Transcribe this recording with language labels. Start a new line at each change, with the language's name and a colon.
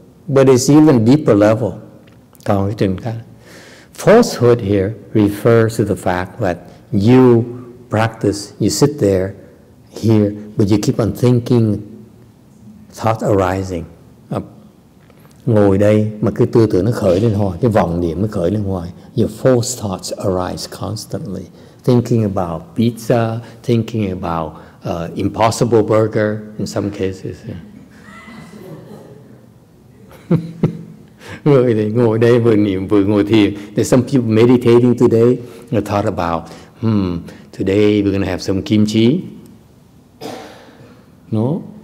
English: But it's even deeper level.
Vietnamese: Còn cái trình khác.
English: Falsehood here refers to the fact that you practice, you sit there, here, but you keep on thinking, thought arising.
Vietnamese: Ngồi đây mà cái tư tưởng nó khởi lên hoài, cái vọng niệm nó khởi lên hoài.
English: Your false thoughts arise constantly. Thinking about pizza, thinking about impossible burger in some cases.
Vietnamese: Ngồi đây vừa niệm vừa ngồi thiền.
English: There's some people meditating today. They thought about, today we're going to have some kimchi. No?